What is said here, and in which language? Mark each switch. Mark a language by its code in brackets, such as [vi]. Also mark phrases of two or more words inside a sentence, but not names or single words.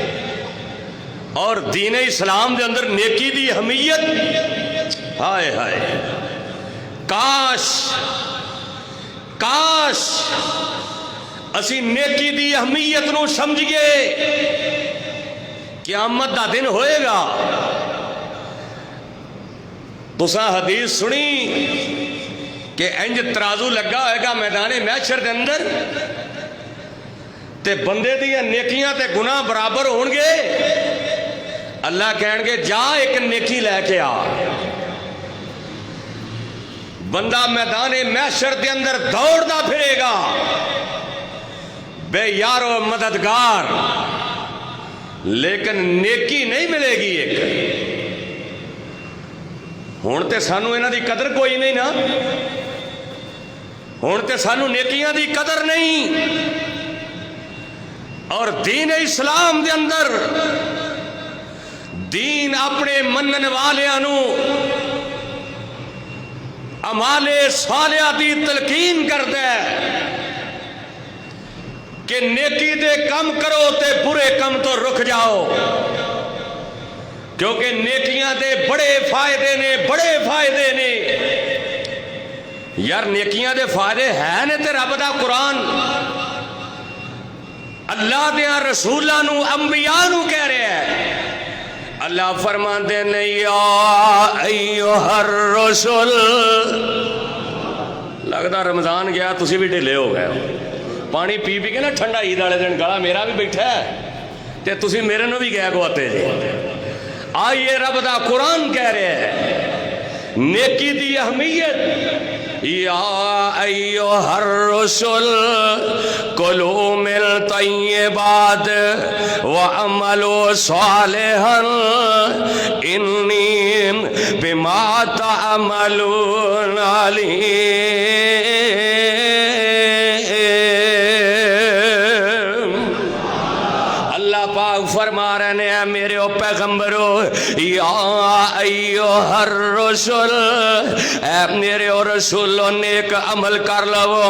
[pa] اور دین اسلام دے اندر نیکی دی اہمیت، ہائے ہائے، کاش کاش اسی نیکی دی اہمیت نو سمجھئے. قیامت دا دن ہوئے گا، تساں حدیث سنی کہ انج ترازو لگا ہوئے گا میدان محشر دے اندر، تے بندے دیاں نیکیاں تے گناہ برابر ہون گے؟ اللہ کہن گے جا ایک نیکی لے کے آ. بندہ میدان محشر دے اندر دوڑدا پھرے گا بے یارو مددگار، لیکن نیکی نہیں ملے گی. ایک ہون تے سانو انہاں دی قدر کوئی نہیں نا، ہون تے سانو نیکیاں دی قدر نہیں. اور دین اسلام دے اندر دین اپنے منن والیاں نو اعمال صالحہ دی تلقین کردا ہے کہ نیکی دے کم کرو تے برے کم تو رک جاؤ، کیونکہ نیکیاں دے بڑے فائدے نے، بڑے فائدے نے. یار نیکیاں دے فائدے ہیں نے تے رب دا قرآن اللہ دیاں رسولاں نو انبیاء نو کہہ رہے ہیں. اللہ فرماندے نے [ar] یا ایھا الرسل، [pa] لگدا رمضان گیا تسی بھی ڈھلے ہو گئے ہو، پانی پی پی کے نا ٹھنڈا عید والے دن گلا میرا بھی بیٹھا ہے تے تسی میرے نو بھی گیا گواتے جی. آئیے رب دا قرآن کہہ رہے ہیں نیکی دی اہمیت. [ar] یا ایھا الرسل کلوا من الطیبات واعملوا صالحا انی بما تعملون علیم. [pa] اللہ پاک فرما رہے ہیں میرے او پیغمبرو [ar] یا ایھا الرسل، [pa] اے میرے او رسولو نیک عمل کر لو.